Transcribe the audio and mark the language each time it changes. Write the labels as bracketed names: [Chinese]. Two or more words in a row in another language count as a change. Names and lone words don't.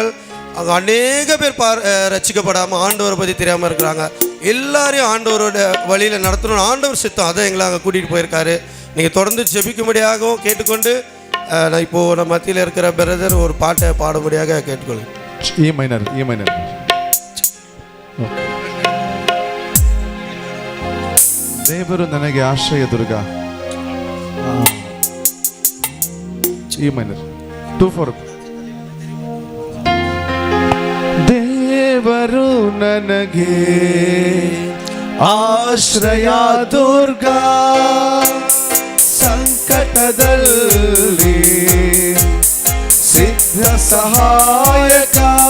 [Tamil] அங்கே அநேக பேர் ரட்சிக்கப்படாமல் ஆண்டவரை பற்றி தெரியாமல் இருக்கிறாங்க. எல்லாரையும் ஆண்டவரோட வழியில் நடத்தணும், ஆண்டவர் சித்தம், அதை எங்களை அங்கே கூட்டிகிட்டு போயிருக்காரு. நீங்கள் தொடர்ந்து ஜெபிக்கும்படியாகவும் கேட்டுக்கொண்டு நான் இப்போது நம்ம மத்தியில் இருக்கிற பிரதர் ஒரு பாட்டை பாடும்படியாக கேட்டுக்கொள்ளுங்க. [English] E minor. [Kannada] ದೇವರು ನನಗೆ ಆಶ್ರಯ ದುರ್ಗ. [English] E minor 2/4. [Kannada] ದೇವರು ನನಗೆ ಆಶ್ರಯ ದುರ್ಗ, ಸಂಕಟದಲ್ಲಿ ಸಿದ್ಧ ಸಹಾಯಕ.